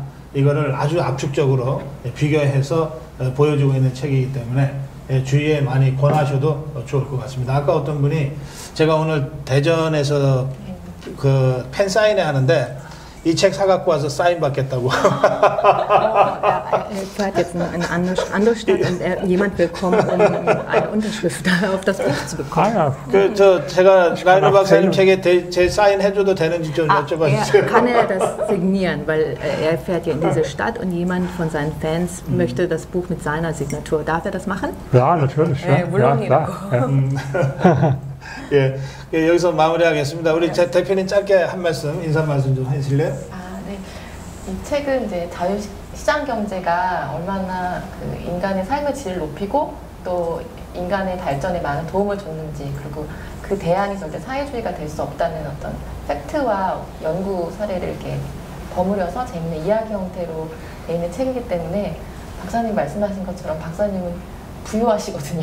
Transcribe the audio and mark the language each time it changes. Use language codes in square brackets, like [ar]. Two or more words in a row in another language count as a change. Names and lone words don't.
[ko] 이거를 아주 압축적으로 비교해서 보여주고 있는 책이기 때문에 주위에 많이 권하셔도 좋을 것 같습니다. 아까 어떤 분이 제가 오늘 대전에서 그 팬 사인회 하는데 이 책 사갖고 와서 사인 받겠다고. [de] Er fährt jetzt in eine andere Stadt und jemand will kommen, um eine Unterschrift auf das Buch zu bekommen. [ko] 제가 라이너 박사님 책에 제 사인 해줘도 되는지 좀 여쭤봐주세요. [de] Kann er das signieren, weil er fährt ja in diese Stadt und jemand von seinen Fans möchte das Buch mit seiner Signatur. Darf er das machen? Ja, natürlich. Ja, [ko] 물론이라고. [de] ja. [ko] 예, 여기서 마무리하겠습니다. 우리 제 대표님 짧게 한 말씀, 인사 말씀 좀 해주실래요? 네. 이 책은 이제 자유시장 경제가 얼마나 그 인간의 삶의 질을 높이고 또 인간의 발전에 많은 도움을 줬는지, 그리고 그 대안이 절대 사회주의가 될 수 없다는 어떤 팩트와 연구 사례를 이렇게 버무려서 재밌는 이야기 형태로 내 있는 책이기 때문에 박사님 말씀하신 것처럼 박사님은 부유하시거든요.